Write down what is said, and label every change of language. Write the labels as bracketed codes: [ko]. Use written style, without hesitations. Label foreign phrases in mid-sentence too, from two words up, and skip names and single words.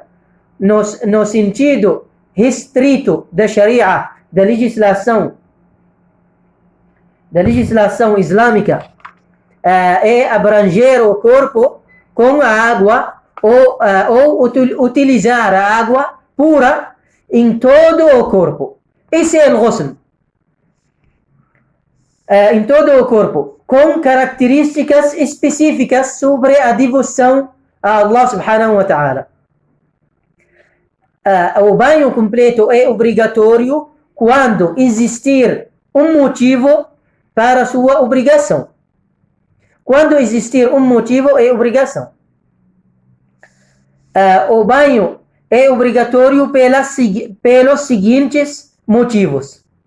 [pt] No sentido restrito da Sharia, da legislação islâmica, é abranger o corpo com a água ou utilizar a água pura em todo o corpo. Esse é o ghusl. Em todo o corpo, com características específicas sobre a devoção a Allah [ar] سبحانه وتعالى. [pt] O banho completo é obrigatório quando existir um motivo para sua obrigação. Quando existir um motivo, é obrigação. O banho é obrigatório pelos seguintes motivos.